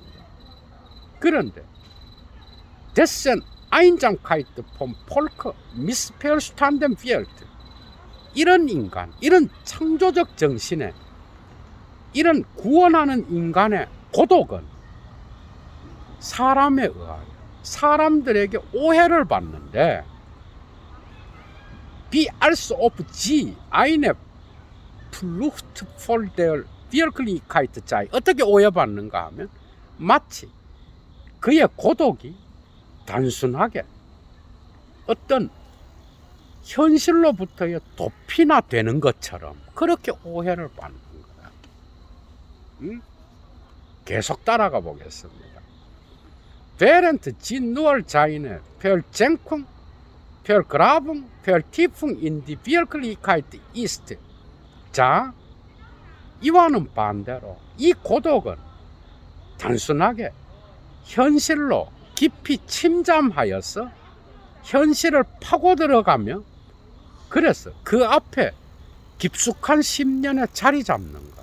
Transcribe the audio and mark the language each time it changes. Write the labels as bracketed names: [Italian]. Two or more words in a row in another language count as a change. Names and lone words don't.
[German] 그런데 Dessen Einsamkeit vom Volk missverstanden wird. [Korean] 이런 인간, 이런 창조적 정신에 이런 구원하는 인간의 고독은 사람에 의하여 사람들에게 오해를 받는데 [German] wie als ob sie eine Flucht vor der Wirklichkeit sei. [Korean] 어떻게 오해받는가 하면 마치 그의 고독이 단순하게 어떤 현실로부터의 도피나 되는 것처럼 그렇게 오해를 받는 거야. 계속 따라가 보겠습니다. [German] Während sie nur seine Versenkung, Vergrabung, Vertiefung in die Wirklichkeit ist. [Korean] 자, 이와는 반대로 이 고독은 단순하게 현실로 깊이 침잠하여서 현실을 파고 들어가며 그래서 그 앞에 깊숙한 심년에 자리 잡는 것.